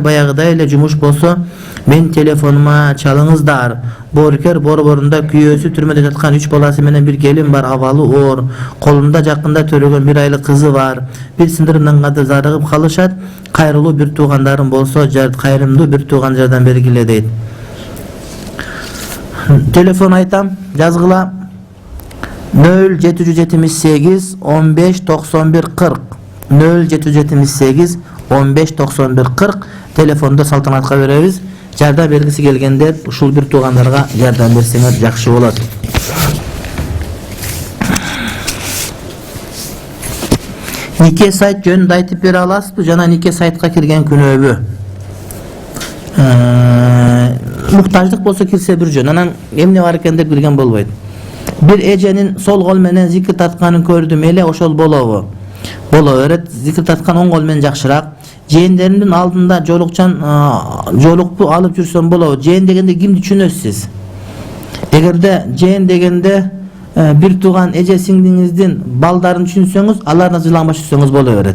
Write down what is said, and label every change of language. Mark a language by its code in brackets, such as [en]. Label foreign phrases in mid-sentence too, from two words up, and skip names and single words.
[ky] Баягыдай эле жумуш болсо, мен телефонума чалыңыздар. Боорекер борборунда күйөөсү түрмөдө жаткан 3 баласы менен бир келин бар, абалы оор. Колунда жакында төрөгөн 1 айлык кызы бар. Бир сындырымдан кады зарыгып калышат. Кайрылуу бир туугандарым болсо, кайрымдуу бир тууган жардам бергиле дейт. Телефон айтам, жазгыла 0778 15 91 40 0778 15 91 40 telefonda Салтанатка беребиз. Жардам бергиси келгендер ушул бир туугандарга жардам берсеңер жакшы болот. Нике сайт жөнүндө айтып бере аласызбы? Жана нике сайтка кирген күнөөбү? Муктаждык болсо кирсе бир жөн. Anан эмне бар экен деп кирген болбойт. Bir эженин сол кол менен зикир татканын көрдүм эле, ошол болобу? Боло берет. Зикир таткан оң кол менен жакшыраак. Жээндеримдин алдында жолукпу алып жүрсөм болобу? Жээн дегенде кимди түшүнөсүз? Эгерде жээн дегенде bir тууган эже сиңдиңиздин балдарын түшүнсөңүз, аларны жылаңбаш түшүнсөңүз боло берет.